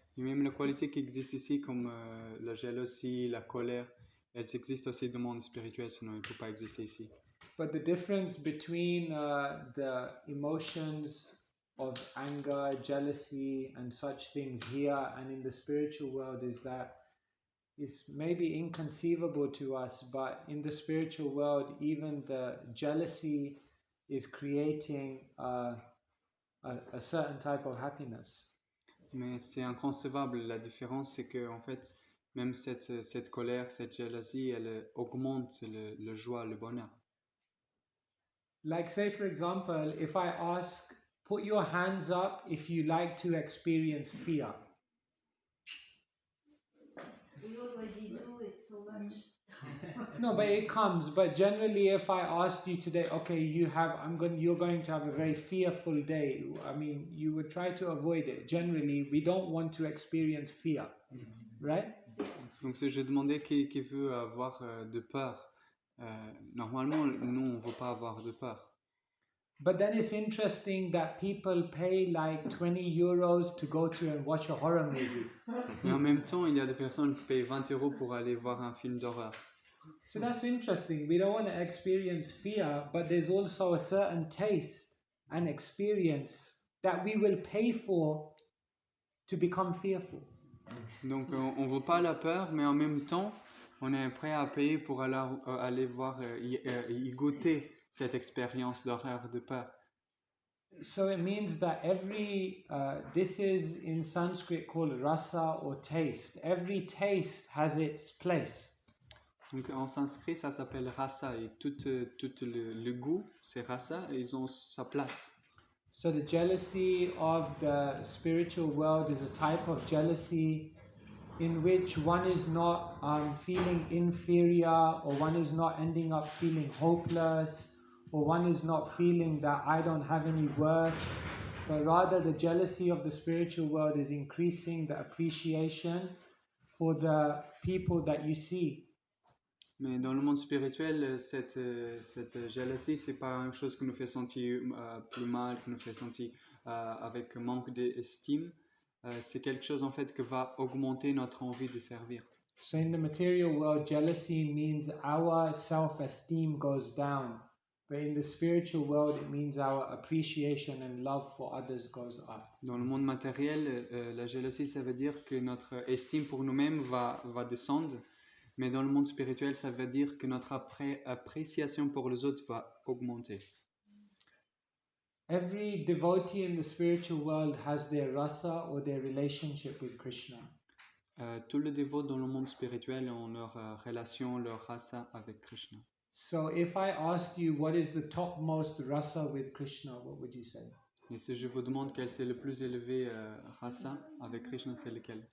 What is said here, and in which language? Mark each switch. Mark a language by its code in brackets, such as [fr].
[fr] Et même les qualités qui existent ici comme la jalousie, la colère, elles existent aussi dans le monde spirituel, sinon elles ne peuvent pas exister ici. [en] But the difference between the emotions of anger, jealousy, and such things here and in the spiritual world is that it's maybe inconceivable to us, but in the spiritual world, even the jealousy is creating a certain type of happiness. [fr] Mais c'est inconcevable. La différence, c'est que en fait, même cette colère, cette jalousie, elle augmente le joie, le bonheur. [en] Like say for example, if I ask, put your hands up if you like to experience fear. We already do it so much. No, but it comes. But generally, if I asked you today, okay, you're going to have a very fearful day. I mean, you would try to avoid it. Generally, we don't want to experience fear, right? [fr] Donc si je demandais qui veut avoir de peur, normalement, nous, on ne veut pas avoir de peur. [en] But then it's interesting that people pay like 20 euros to go to and watch a horror movie. [fr] Mais en même temps, il y a des personnes qui payent 20 euros pour aller voir un film d'horreur. [en] So that's interesting. We don't want to experience fear, but there's also a certain taste and experience that we will pay for to become fearful. [fr] Donc on ne veut pas la peur, mais en même temps, on est prêt à payer pour aller voir, y goûter cette expérience d'horreur, de peur. [en] So it means that this is in Sanskrit called rasa or taste. Every taste has its place. [fr] Donc en sanskrit, ça s'appelle rasa, et tout le goût, c'est rasa, et ils ont sa place. [en] So the jealousy of the spiritual world is a type of jealousy in which one is not feeling inferior, or one is not ending up feeling hopeless, or one is not feeling that I don't have any worth. but rather the jealousy of the spiritual world is increasing the appreciation for the people that you see. [fr] Mais dans le monde spirituel, cette jalousie, c'est pas une chose qui nous fait sentir plus mal, qui nous fait sentir avec manque d'estime. C'est quelque chose en fait qui va augmenter notre envie de servir. [en] So in the material world, jealousy means our self-esteem goes down. But in the spiritual world, it means our appreciation and love for others goes up. [fr] Dans le monde matériel, la jalousie, ça veut dire que notre estime pour nous-mêmes va descendre. Mais dans le monde spirituel, ça veut dire que notre appréciation pour les autres va augmenter. [en] Every devotee in the spiritual world has their rasa or their relationship with Krishna. [fr] Tous les dévots dans le monde spirituel ont leur relation, leur rasa avec Krishna. [en] So if I asked you what is the topmost rasa with Krishna, what would you say? [fr] Et si je vous demande quel c'est le plus élevé rasa avec Krishna, c'est lequel?